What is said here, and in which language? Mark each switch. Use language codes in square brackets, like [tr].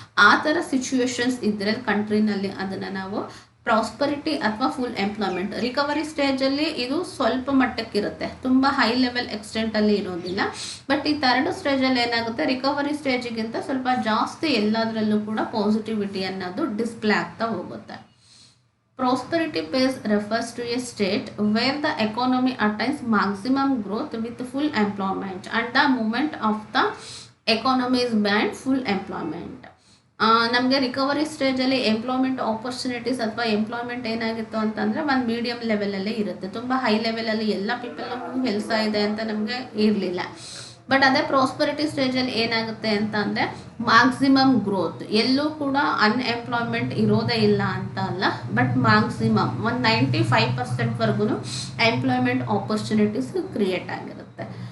[kn] ಆ ಥರ ಸಿಚುವೇಶನ್ಸ್ ಇದ್ದರೆ ಕಂಟ್ರಿನಲ್ಲಿ ಅದನ್ನು ನಾವು ಪ್ರಾಸ್ಪರಿಟಿ ಅಥವಾ ಫುಲ್ ಎಂಪ್ಲಾಯ್ಮೆಂಟ್. ರಿಕವರಿ ಸ್ಟೇಜಲ್ಲಿ ಇದು ಸ್ವಲ್ಪ ಮಟ್ಟಕ್ಕಿರುತ್ತೆ, ತುಂಬ ಹೈ ಲೆವೆಲ್ ಎಕ್ಸ್ಟೆಂಟಲ್ಲಿ ಇರೋದಿಲ್ಲ. ಬಟ್ ಈ ಥರ್ಡ್ ಸ್ಟೇಜಲ್ಲಿ ಏನಾಗುತ್ತೆ, ರಿಕವರಿ ಸ್ಟೇಜಿಗಿಂತ ಸ್ವಲ್ಪ ಜಾಸ್ತಿ ಎಲ್ಲದರಲ್ಲೂ ಕೂಡ ಪಾಸಿಟಿವಿಟಿ ಅನ್ನೋದು ಡಿಸ್ಪ್ಲೇ ಆಗ್ತಾ ಹೋಗುತ್ತೆ. [en] Prosperity phase refers to a state where the economy attains maximum growth with full employment, and the moment of the economy is beyond full employment. [kn] ನಮಗೆ ರಿಕವರಿ ಸ್ಟೇಜಲ್ಲಿ ಎಂಪ್ಲಾಯ್ಮೆಂಟ್ ಆಪರ್ಚುನಿಟೀಸ್ ಅಥವಾ ಎಂಪ್ಲಾಯ್ಮೆಂಟ್ ಏನಾಗಿತ್ತು ಅಂತಂದರೆ ಒಂದು medium ಲೆವೆಲಲ್ಲೇ ಇರುತ್ತೆ. ತುಂಬ ಹೈ ಲೆವೆಲಲ್ಲಿ ಎಲ್ಲ ಪೀಪಲ್ಗೂ ಕೆಲಸ ಇದೆ ಅಂತ ನಮಗೆ ಇರಲಿಲ್ಲ. ಬಟ್ ಅದೇ ಪ್ರಾಸ್ಪರಿಟಿ ಸ್ಟೇಜಲ್ಲಿ ಏನಾಗುತ್ತೆ ಅಂತ ಅಂದರೆ ಮ್ಯಾಕ್ಸಿಮಮ್ ಗ್ರೋತ್, ಎಲ್ಲೂ ಕೂಡ ಅನ್ಎಂಪ್ಲಾಯ್ಮೆಂಟ್ ಇರೋದೇ ಇಲ್ಲ ಅಂತ ಅಲ್ಲ, ಬಟ್ ಮ್ಯಾಕ್ಸಿಮಮ್ ಒಂದು 95% ಎಂಪ್ಲಾಯ್ಮೆಂಟ್ ಆಪರ್ಚುನಿಟೀಸ್ ಕ್ರಿಯೇಟ್ ಆಗಿರುತ್ತೆ.